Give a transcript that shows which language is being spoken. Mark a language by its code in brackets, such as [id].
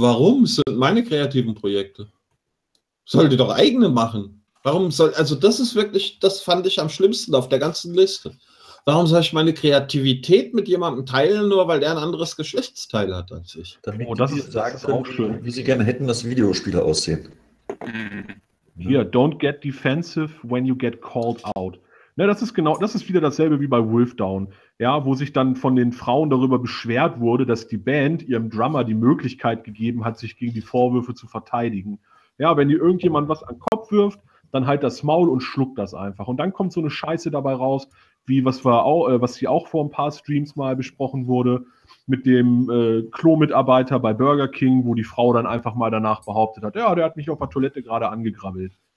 [de] Warum sind meine kreativen Projekte? Sollt ihr doch eigene machen. Warum soll, also das ist wirklich, das fand ich am schlimmsten auf der ganzen Liste. Warum soll ich meine Kreativität mit jemandem teilen, nur weil der ein anderes Geschlechtsteil hat als ich? Damit das ist auch schön. Wie sie gerne hätten, dass Videospiele aussehen. [en] Hier, don't get defensive when you get called out. [de] Ja, das ist wieder dasselbe wie bei Wolfdown, ja, wo sich dann von den Frauen darüber beschwert wurde, dass die Band ihrem Drummer die Möglichkeit gegeben hat, sich gegen die Vorwürfe zu verteidigen. Ja, wenn dir irgendjemand was an den Kopf wirft, dann halt das Maul und schluckt das einfach. Und dann kommt so eine Scheiße dabei raus, wie was hier auch vor ein paar Streams mal besprochen wurde, mit dem Klo-Mitarbeiter bei Burger King, wo die Frau dann einfach mal danach behauptet hat, ja, der hat mich auf der Toilette gerade angegrabbelt.